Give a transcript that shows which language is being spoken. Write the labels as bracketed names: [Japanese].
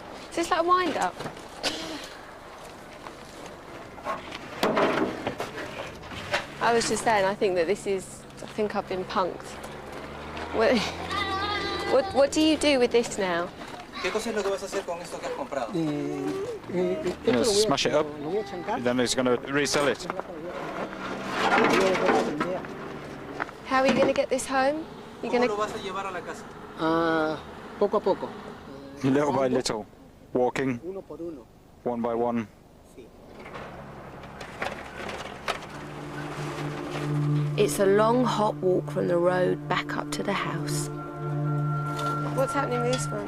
[English] Is this like a wind-up? I was just saying, I think that this is... I think I've been punked. What do you do with this now? [Spanish] ¿Qué cosa es lo que vas a hacer con esto que has comprado? [English] Smash it up, then he's going to resell it. How are you going to get this home? You're going [Spanish] ¿Cómo lo vas a llevar a la casa? Poco a poco. [English] Little by little, walking, [Spanish] Uno por uno. [English] one by one. It's a long, hot walk from the road back up to the house. What's happening with this one?